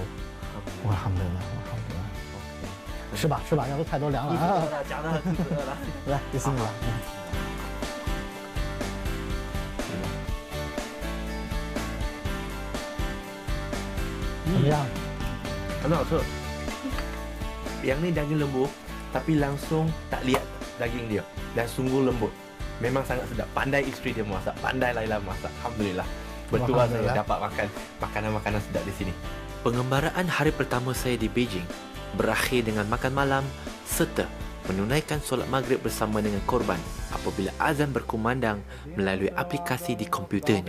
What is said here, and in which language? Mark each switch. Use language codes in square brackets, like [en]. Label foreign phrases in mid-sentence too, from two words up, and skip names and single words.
[zh] 我很乐呢。吃吧，要不太多凉了啊！讲的很饿了。来，第4个。怎么样？很好吃。 [ms] Yang ni daging lembu, tapi langsung tak lihat daging dia dan sungguh lembut. Memang sangat sedap. Pandai isteri dia masak, pandai Laila masak. Alhamdulillah. Betul saya dapat makan makanan-makanan sedap di sini. Pengembaraan hari pertama saya di Beijing berakhir dengan makan malam serta menunaikan solat maghrib bersama dengan Korban apabila azan berkumandang melalui aplikasi di komputernya.